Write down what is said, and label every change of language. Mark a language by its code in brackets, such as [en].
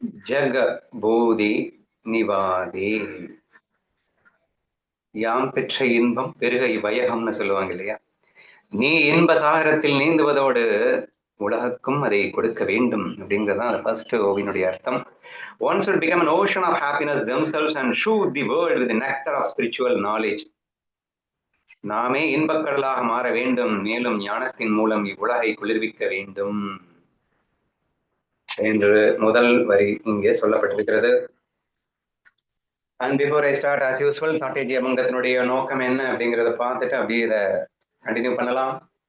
[ta] ஜக போதி நிவாதே, யாம் பெற்ற இன்பம் பெருக இவ்வயகம்னு சொல்லுவாங்க இல்லையா. நீ இன்ப சாகரத்தில் நீந்துவதோடு உலகக்கும் அதை கொடுக்க வேண்டும் அப்படிங்கிறதான் ஃபர்ஸ்ட் ஓவினுடைய அர்த்தம். [en] One should become an ocean of happiness themselves and soothe the world with the nectar of spiritual knowledge. [ta] நாமே இன்பக்கடலாக மாற வேண்டும், மேலும் ஞானத்தின் மூலம் இவ்வுலகை குளிர்விக்க வேண்டும் என்று முதல் வரி இங்கே சொல்லப்பட்டிருக்கிறது. [en] And before I start, as usual, [ta] தாட்டேஜி அபங்கத்தினுடைய நோக்கம் என்ன அப்படிங்கிறத பார்த்துட்டு அப்படியே இதை கண்டினியூ பண்ணலாம்.